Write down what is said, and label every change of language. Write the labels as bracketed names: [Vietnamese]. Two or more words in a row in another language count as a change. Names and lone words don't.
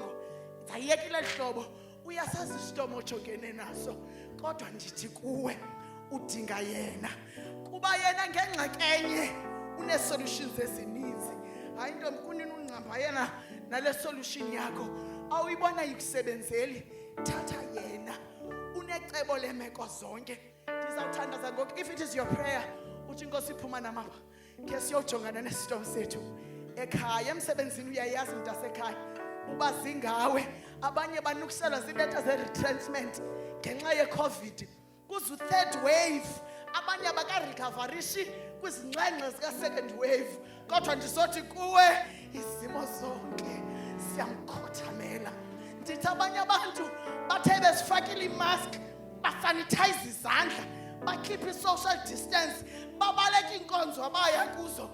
[Xhosa] Ayekile hlobo uyasazi istorm ojongene naso kodwa ndithi kuwe udinga yena kuba yena ngengxaki enye une solutions ezininzi. Hayi ntombi kunini ungcamba yena nale solution yakho awuyibona yikusebenzeli. Thatha yena unecebo lemeko zonke. Ndizawuthandaza ngoku [English] if it is your prayer [Xhosa] uthi Nkosi iphuma namapha ke siyojongana nestorm sethu ekhaya emsebenzini. Uyayazi mntasekhaya uba zingawe abanye banukuselwa zileta ze-retrenchment ngenxa ye-COVID. Kuze u-third wave abanye abakarecoverisi kwizingxengxe zika-second wave. Kodwa ndizothi kuwe izimo zonke siyamkhothamela. Ndithi abanye abantu bathe bezifakile imask basanitize izandla bakhiphe i-social distance babaleka iinkonzo abaya kuzo.